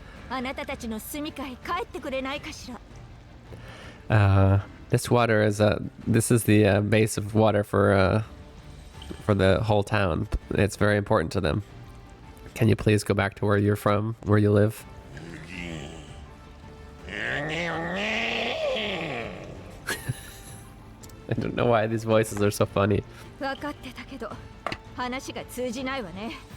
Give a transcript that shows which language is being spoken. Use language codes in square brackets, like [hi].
[ja] あなたたちの住処へ帰ってくれないかしら。 [en] This water is this is the base of water for the whole town. It's very important to them. Can you please go back to where you're from, where you live? I don't know why these voices are so funny. [ja] 分かってたけど、話が通じないわね。